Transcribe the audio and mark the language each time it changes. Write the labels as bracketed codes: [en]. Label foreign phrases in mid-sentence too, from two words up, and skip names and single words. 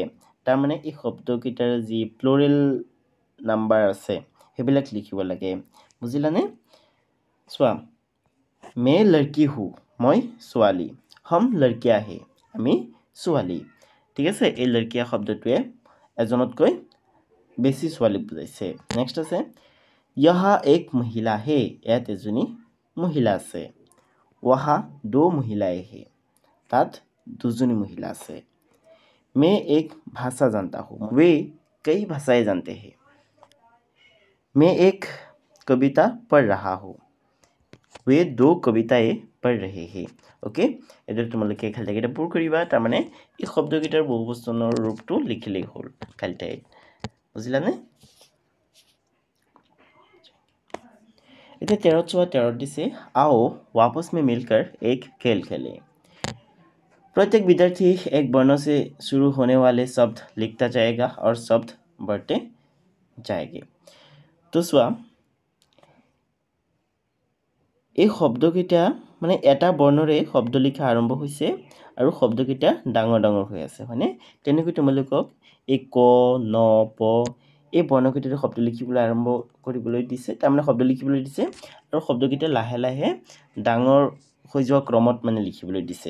[as] তাৰমানে এই শব্দকেইটাৰ যি প্লুৰেল নাম্বাৰ আছে সেইবিলাক লিখিব লাগে। বুজিলানে? চোৱা, [hi] मैं लड़की हूँ, [as] মই ছোৱালী। [hi] हम लड़कियाँ हैं, [as] আমি ছোৱালী। ঠিক আছে, এই লড়কিয়া শব্দটোৱে এজনতকৈ বেছি ছোৱালীক বুজাইছে। নেক্সট আছে [hi] यहा एक महिला है, [as] ইয়াত এজনী মহিলা আছে। [hi] वहा दो महिलाएं है, [as] তাত দুজনী মহিলা আছে। [hi] मैं एक भाषा जानता हूँ, वे कई भाषाएं जानते हैं। मैं एक कविता पढ़ रहा हूँ, वे दो कविताएं पढ़ रहे हैं। ओके, [as] এইদৰে তোমালোকে খালিকেইটা পূৰ কৰিবা। তাৰমানে এই শব্দকেইটাৰ বহু বচনৰ ৰূপটো লিখিলেই হ'ল খালিটাই। বুজিলানে? এতিয়া 13ত চোৱা। 13ত দিছে [hi] आओ वापस में मिलकर एक खेल खेलें। प्रत्येक विद्यार्थी एक वर्ण से शुरू होने वाले शब्द लिखता जाएगा और शब्द बढ़ते जाएंगे। [as] तो চোৱা, এই শব্দকেইটা মানে এটা বৰ্ণৰে শব্দ লিখা আৰম্ভ হৈছে আৰু শব্দকেইটা ডাঙৰ ডাঙৰ হৈ আছে, হয়নে? তেনেকৈ তোমালোকক এই ক, ন, প এই বৰ্ণকেইটাৰে শব্দ লিখিবলৈ আৰম্ভ কৰিবলৈ দিছে, তাৰমানে শব্দ লিখিবলৈ দিছে, আৰু শব্দকেইটা লাহে লাহে ডাঙৰ হৈ যোৱা ক্ৰমত মানে লিখিবলৈ দিছে।